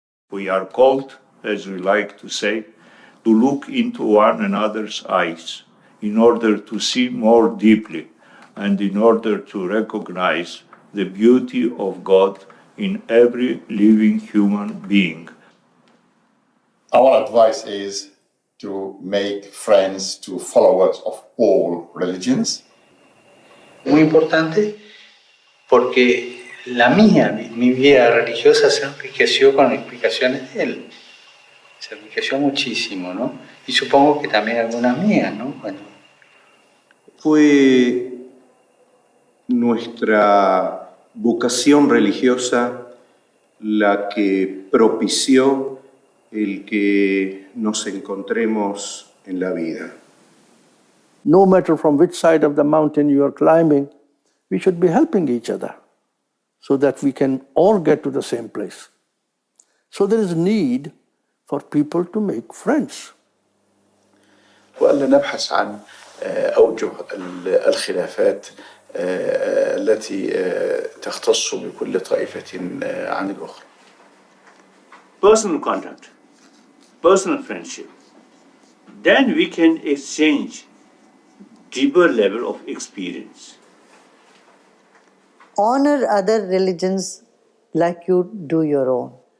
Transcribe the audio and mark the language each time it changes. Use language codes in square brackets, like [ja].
[en] We are called, as we like to say, to look into one another's eyes in order to see more deeply and in order to recognize the beauty of God in every living human being. Our advice is to make friends to followers of all religions. [es] Muy importante porque mi vida religiosa se enriqueció con explicaciones de él. Se enriqueció muchísimo, ¿no? Y supongo que también algunas mías, ¿no? Bueno. Fue nuestra vocación religiosa la que propició el que nos encontremos en la vida. [en] No matter from which side of the mountain you are climbing, we should be helping each other so that we can all get to the same place. So there is need for people to make friends. [ar] وألا نبحث عن أوجه الخلافات التي تختص بكل طائفة عن الأخرى. [en] Personal contact, personal friendship. Then we can exchange deeper level of experience. Honor other religions like you do your own.